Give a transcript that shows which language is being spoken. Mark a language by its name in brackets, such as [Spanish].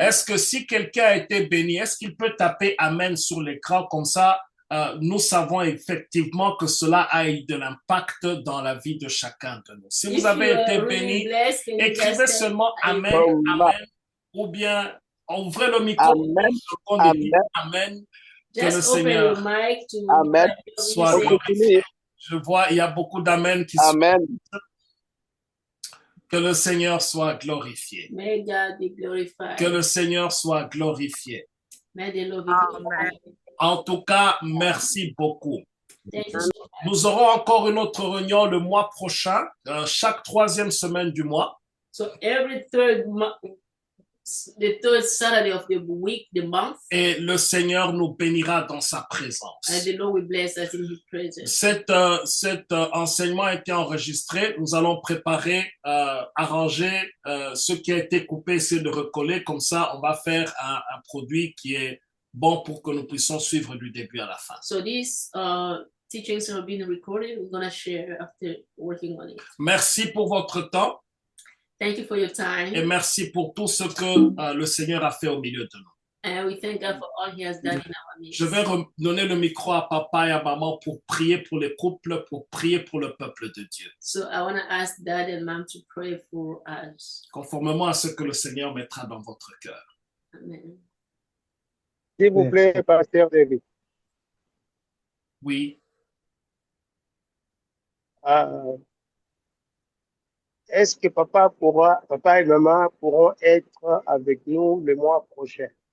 [French] Est-ce que si quelqu'un a été béni, est-ce qu'il peut taper Amen sur l'écran comme ça? Nous savons effectivement que cela a eu de l'impact dans la vie de chacun de nous. Si vous avez été béni, écrivez seulement Amen, Amen, ou bien ouvrez le micro Amen. et dites Amen. Que le [English] Just open [French] Seigneur [English] your mic to Amen. [French] soit glorifié. Je vois, il y a beaucoup d'Amen qui sont. Amen. Que le Seigneur soit glorifié. [English] May God be glorified. [French] Que le Seigneur soit glorifié. [English] May the Lord be glorified. [French] En tout cas, merci beaucoup. [English] Thank you so much. [French] Nous aurons encore une autre réunion le mois prochain, chaque troisième semaine du mois. [English] So every third the third Saturday of the week, the month, [French] et le Seigneur nous bénira dans sa présence. [English] and the Lord will bless us in His presence. [French] Cet enseignement a été enregistré. Nous allons préparer, arranger ce qui a été coupé, essayer de recoller. Comme ça, on va faire un produit qui est bon pour que nous puissions suivre du début à la fin. [English] So these teachings are being recorded. We're going to share after working on it. [French] Merci pour votre temps [English] Thank you for your [French] et [English] time. [French] merci pour tout ce que le Seigneur a fait au milieu de nous. [English] And we thank God for all He has done in our midst. [French] Je vais donner le micro à papa et à maman pour prier pour les couples, pour prier pour le peuple de Dieu, [English] So I want to ask Dad and Mom to pray for us. [French] conformément à ce que le Seigneur mettra dans votre cœur. Amen. S'il vous plaît, Pasteur David. Oui. Est-ce que papa et maman pourront être avec nous le mois prochain?